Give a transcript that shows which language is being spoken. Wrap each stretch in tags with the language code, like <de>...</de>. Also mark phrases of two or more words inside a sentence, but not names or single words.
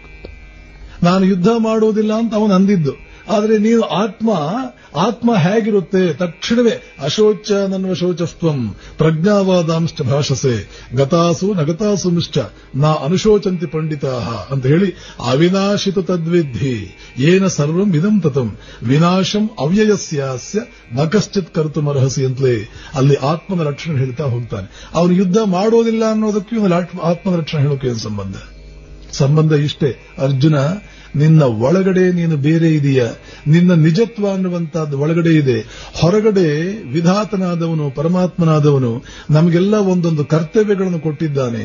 <kn>ನಾನು ಯುದ್ಧ ಮಾಡುವುದಿಲ್ಲ ಅಂತ ಅವನು ಅಂದಿದ್ದು, ಆದರೆ ನೀನು ಆತ್ಮ ಹೇಗಿರುತ್ತೆ?</kn> <sa>ತಕ್ಷಣವೇ ಅಶೋಚ ನನ್ವ ಶೋಚಸ್ತ್ವಂ ಪ್ರಜ್ಞಾವಾದಾಂಶ್ಚ ಭಾಷಸೆ ಗತಾಸು ನಗತಾಸುಂಶ್ಚ ನಾ ಅನುಶೋಚಂತಿ ಪಂಡಿತಾಹ</sa> <kn>ಅಂತ ಹೇಳಿ</kn> <sa>ಅವಿನಾಶಿತು ತದ್ವಿಧಿ ಏನ ಸರ್ವಂ ಇದಂ ತತಂ ವಿನಾಶಂ ಅವ್ಯಯಸ್ಯಾಸ್ಯ ನ ಕಶ್ಚಿತ್ ಕರ್ತುಮರ್ಹಸಿ</sa> <kn>ಅಂತಲೇ ಅಲ್ಲಿ ಆತ್ಮನ ಲಕ್ಷಣ ಹೇಳ್ತಾ ಹೋಗ್ತಾನೆ. ಅವನು ಯುದ್ಧ ಮಾಡೋದಿಲ್ಲ ಅನ್ನೋದಕ್ಕೆ ಆತ್ಮನ ಲಕ್ಷಣ ಹೇಳೋಕೆ ಏನು ಸಂಬಂಧ ಇಷ್ಟೇ. ಅರ್ಜುನ ನಿನ್ನ ಒಳಗಡೆ ನೀನು ಬೇರೆ ಇದೆಯಾ, ನಿನ್ನ ನಿಜತ್ವ ಅನ್ನುವಂತಹದ್ದು ಒಳಗಡೆ ಇದೆ. ಹೊರಗಡೆ ವಿಧಾತನಾದವನು ಪರಮಾತ್ಮನಾದವನು ನಮಗೆಲ್ಲ ಒಂದೊಂದು ಕರ್ತವ್ಯಗಳನ್ನು ಕೊಟ್ಟಿದ್ದಾನೆ.</kn>